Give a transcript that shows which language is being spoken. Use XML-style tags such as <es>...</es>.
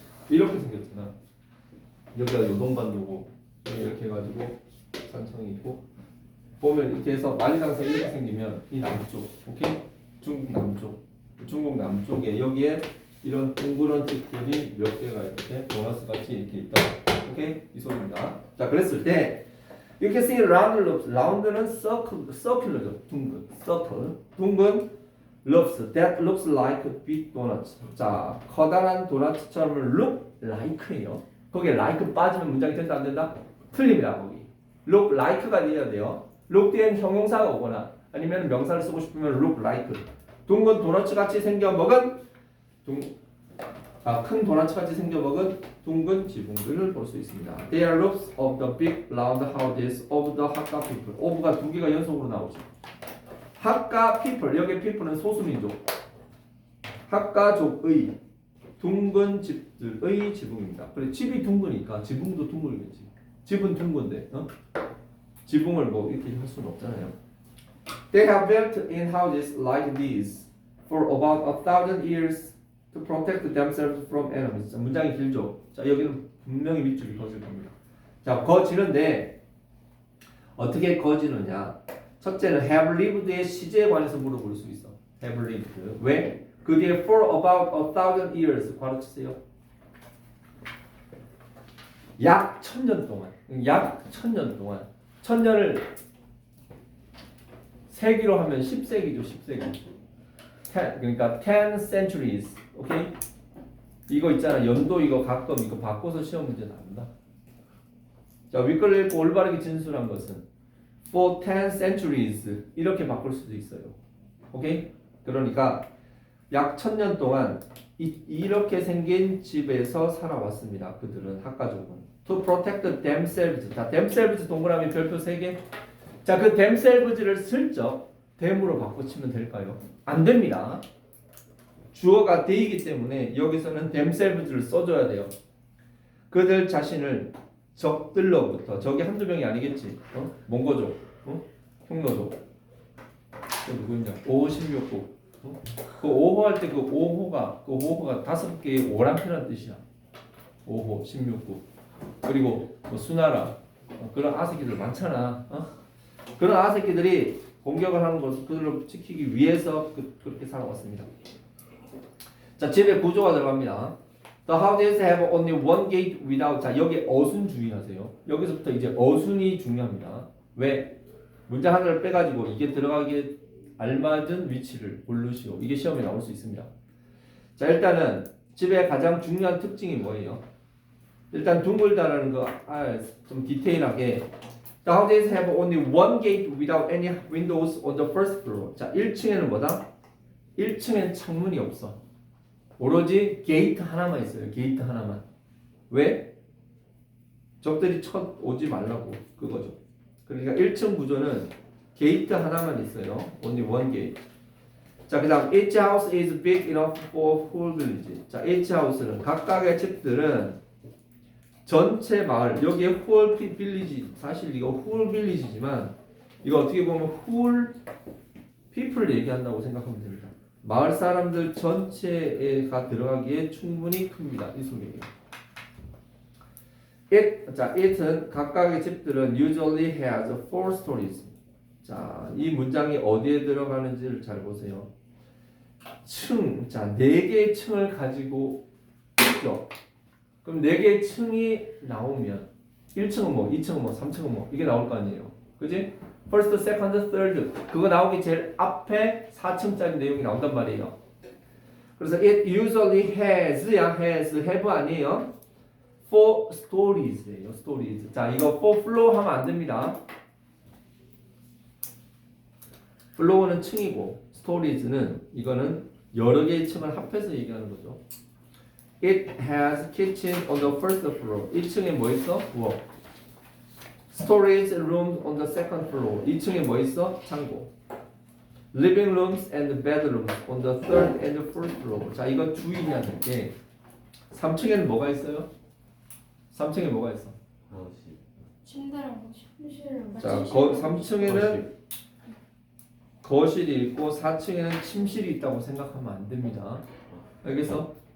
<ko>이렇게 생겼잖아. 여기가 요동반도고 이렇게 해가지고 산청이 있고 보면 이렇게 해서 만리장성 이렇게 생기면 이 남쪽, 오케이? 중국 남쪽에 여기에 이런 둥그런 집들이 몇 개가 이렇게 보너스 같이 이렇게 있다. 오케이? 이 소리입니다. 자, 그랬을 때</ko> <en>you can see round lobes.</en> <ko>라운드는 circular죠. 둥근</ko> <en>lobes that looks like big donuts.</en> <ko>자, 커다란 도넛처럼 look like예요. 거기에 like 빠지면 문장이 된다 안 된다? 틀립니다. 거기. look like가 돼야 돼요. look 뒤엔 형용사가 오거나 아니면 명사를 쓰고 싶으면 look like. 둥근 도넛 같이 생겨 먹은 큰 도넛 같이 생겨 먹은 둥근 지붕들을 볼 수 있습니다.</ko> <en>They are roofs of the big round houses of the Hakka people.</en> <ko>of가 두 개가 연속으로 나오죠. Hakka people, 여기 people은 소수민족. 학가족의 둥근 집들의 지붕입니다. 그래 집이 둥그니까 지붕도 둥글겠지. 집은 둥근데, 지붕을 뭐 이렇게 할 수는 없잖아요.</ko> <en>They have built in houses like these for about 1,000 years to protect themselves from enemies.</en> <ko>자, 문장이 길죠. 자, 여기는 분명히 밑줄이 거질 겁니다. 자, 거지는데 어떻게 거지느냐? 첫째는 have lived의 시제에 관해서 물어볼 수 있어.</ko> <en>have lived.</en> <ko>왜? 그 뒤에</ko> <en>for about 1,000 years</en> <ko>괄호 치세요. 약 1000년 동안. 약 1000년 동안. 1000년을 세기로 하면 10세기죠, 10세기. 그러니까 10 centuries. 오케이? 이거 있잖아. 연도 이거 가끔 이거 바꿔서 시험 문제 나온다. 자, 윗글을 읽고 올바르게 진술한 것은</ko> <en>for 10 centuries</en> <ko>이렇게 바꿀 수도 있어요. 오케이? 그러니까 약 1000년 동안 이렇게 생긴 집에서 살아왔습니다. 그들은 학가족은</ko> <en>to protect themselves.</en> <ko>자, themselves 동그라미 별표 3개. 자, 그 themselves를 슬쩍 them으로 바꿔치면 될까요? 안 됩니다. 주어가 they이기 때문에 여기서는 themselves를 써줘야 돼요. 그들 자신을 적들로부터, 적이 한두 명이 아니겠지. 몽고족, 흉노족. 그 누구냐? 5호 16호. 그 5호 할 때 그 5호가 5개의 오랑캐라는 뜻이야. 5호 16호. 그리고 뭐 수나라 그런 아새끼들 많잖아. 그런 아새끼들이 공격을 하는 것을 그들을 지키기 위해서 그렇게 살아왔습니다. 자, 집의 구조가 들어갑니다.</ko> <en>The houses have only one gate without.</en> <ko>자, 여기 어순 주의하세요. 여기서부터 이제 어순이 중요합니다. 왜? 문장 하나를 빼가지고 이게 들어가기에 알맞은 위치를 고르시오. 이게 시험에 나올 수 있습니다. 자, 일단은 집의 가장 중요한 특징이 뭐예요? 일단 둥글다라는 거 좀 디테일하게.</ko> <en>The houses have only one gate without any windows on the first floor.</en> <ko>자, 1층에는 뭐다? 1층엔 창문이 없어. 오로지 게이트 하나만 있어요. 게이트 하나만. 왜? 적들이 쳐 오지 말라고 그거죠. 그러니까 1층 구조는 게이트 하나만 있어요.</ko> <en>Only one gate.</en> <ko>자, 그다음</ko> <en>each house is big enough for whole village.</en> <ko>자, each house는 각각의 집들은 전체 마을, 여기에 whole village, 사실 이거 whole village지만 이거 어떻게 보면 whole people 얘기한다고 생각하면 됩니다. 마을 사람들 전체가 들어가기에 충분히 큽니다. 이 소리예요.</ko> <en>it은</en> <ko>각각의 집들은</ko> <en>usually has 4 stories.</en> <ko>자, 이 문장이 어디에 들어가는지를 잘 보세요. 층, 자, 4개의 층을 가지고 있죠. 그럼 4개의 층이 나오면 1층은 뭐, 2층은 뭐, 3층은 뭐 이게 나올 거 아니에요. 그지? first, second, third 그거 나오기 제일 앞에 4층짜리 내용이 나온단 말이에요. 그래서</ko> <en>it usually has, have</en> <ko>아니에요.</ko> <en>4 stories예요. stories.</en> <ko>자, 이거 4 floor 하면 안 됩니다. floor는 층이고 stories는 이거는 여러 개의 층을 합해서 얘기하는 거죠.</ko> <en>It has kitchen on the first floor.</en> <ko>1층에 뭐 있어? 부엌.</ko> <en>Storage rooms on the second floor.</en> <ko>2층에 뭐 있어? 창고.</ko> <en>Living rooms and bedrooms on the third and fourth floor.</en> <ko>자, 이거 주의해야 될 게 3층에는 뭐가 있어요? 3층에 뭐가 있어? 침대랑 침실이랑 자, 3층에는 거실이 있고 4층에는 침실이 있다고 생각하면 안 됩니다. 알겠어?</ko>